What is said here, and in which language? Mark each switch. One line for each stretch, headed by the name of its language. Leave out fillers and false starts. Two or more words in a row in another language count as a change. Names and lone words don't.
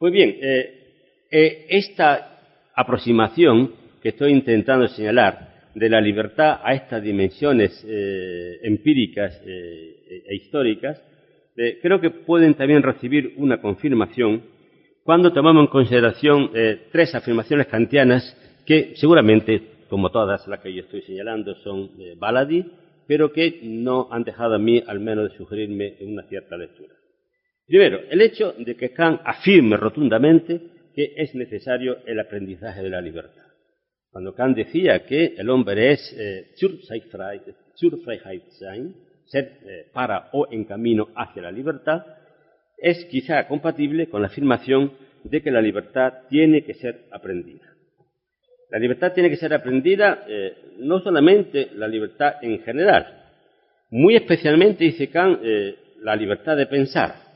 Spanish: Pues bien, esta aproximación que estoy intentando señalar de la libertad a estas dimensiones empíricas e históricas, creo que pueden también recibir una confirmación cuando tomamos en consideración tres afirmaciones kantianas que seguramente, como todas las que yo estoy señalando, son baladí, pero que no han dejado a mí al menos de sugerirme una cierta lectura. Primero, el hecho de que Kant afirme rotundamente que es necesario el aprendizaje de la libertad. Cuando Kant decía que el hombre es
German: zur Freiheit sein,
Spanish: ser para o en camino hacia la libertad, es quizá compatible con la afirmación de que la libertad tiene que ser aprendida. La libertad tiene que ser aprendida no solamente la libertad en general, muy especialmente, dice Kant, la libertad de pensar.